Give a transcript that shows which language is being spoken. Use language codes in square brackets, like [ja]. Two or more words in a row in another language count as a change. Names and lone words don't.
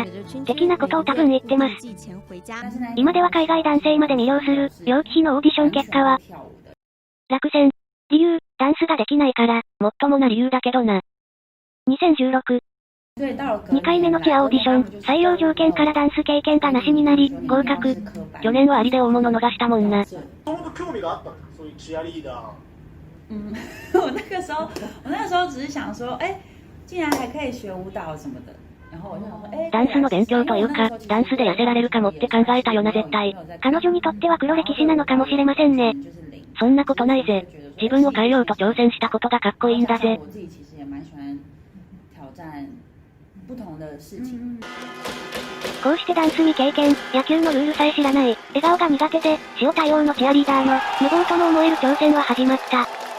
[ja] 的なことを多分言ってます。今では海外男性まで魅了する、楊貴妃のオーディション結果は、落選。理由、ダンスができないから。もっともな理由だけどな。 2016。2回目のチアオーディション、採用条件からダンス経験がなしになり、合格。去年はアリで大物逃したもんな。興味があったそういうチアリーダー。 [zh] 我那个时候只是想说，竟然还可以学舞蹈什么的。然后我就想说， [ja] ダンスの勉強というか、ダンスで痩せられるかもって考えたよな絶対。彼女にとっては黒歴史なのかもしれませんね。そんなことないぜ。自分を変えようと挑戦したことがかっこいいんだぜ。こうしてダンス未経験、野球のルールさえ知らない、笑顔が苦手で、塩対応のチアリーダーの、無謀とも思える挑戦は始まった。